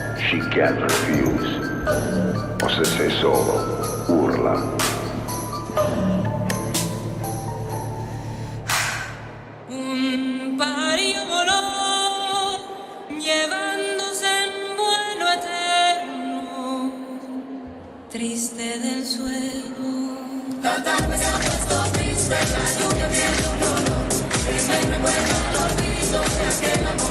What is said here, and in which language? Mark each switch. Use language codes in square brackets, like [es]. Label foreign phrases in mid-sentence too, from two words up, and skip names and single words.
[en] she can't refuse. [it] O se sei solo, urla. [es] Un pájaro voló, llevándose en vuelo eterno, triste del suelo. La tarde se ha puesto triste, la lluvia viene un olor, que me recuerda al olvido de aquel amor.